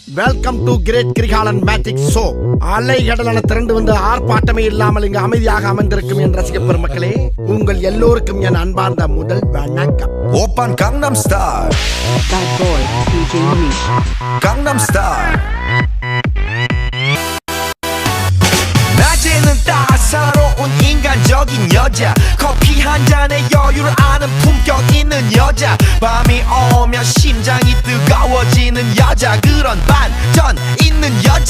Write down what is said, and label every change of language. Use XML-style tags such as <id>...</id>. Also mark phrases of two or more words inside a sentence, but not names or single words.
<en>Welcome to Great Kirikalan Magic Show.</en> <ta>அலைகடலான திரண்டு வந்து ஆர்ப்பாட்டமே இல்லாமல் இங்கு அமைதியாக அமர்ந்திருக்கும் என் ரசிக பெருமக்களே, உங்கள் எல்லோருக்கும் என் அன்பார்ந்த முதல் வணக்கம்.</ta> <ko>오빤 강남스타일</ko> <en>Bad boy, DJ Unique.</en> <ko>강남스타일 낮에는 따사로운 인간적인 여자, 커피 한 잔에 여유를 아는 품격 있는 여자, 밤이 오면 심장이 뜨거워지는 여자, 그런 반전 있는 여자.</ko>